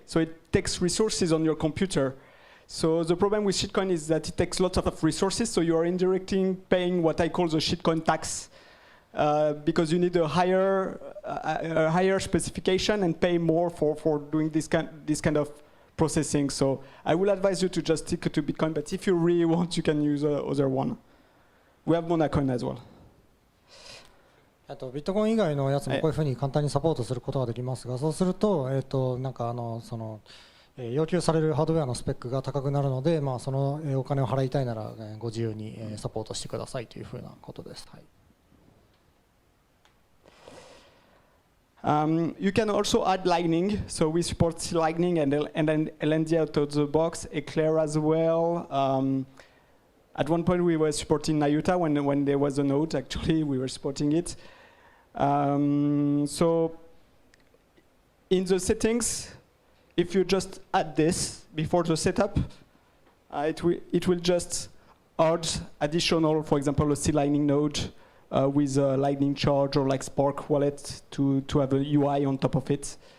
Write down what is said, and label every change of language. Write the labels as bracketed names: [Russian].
[English] So it takes resources on your computer. So the problem with shitcoin is that it takes lots of resources, so you are indirectly paying what I call the shitcoin tax, because you need a higher specification and pay more for doing this kind of processing. So I will advise you to just stick to Bitcoin, but if you really want, you can use other one. We have Monacoin as well. [Japanese] ビットコイン以外のやつもこういうふうに簡単にサポートすることができますが、そうすると、なんか要求されるハードウェアのスペックが高くなるので、まあ、そのお金を払いたいならご自由にサポートしてくださいというふうなことです。はい。 [English] You can also add Lightning, so we support C Lightning and LND out of the box, Eclair as well. At one point we were supporting Nayuta when there was a node, actually we were supporting it. So in the settings, if you just add this before the setup, it will just add additional, for example, a C Lightning node, with a Lightning Charge or like Spark wallet to have a UI on top of it.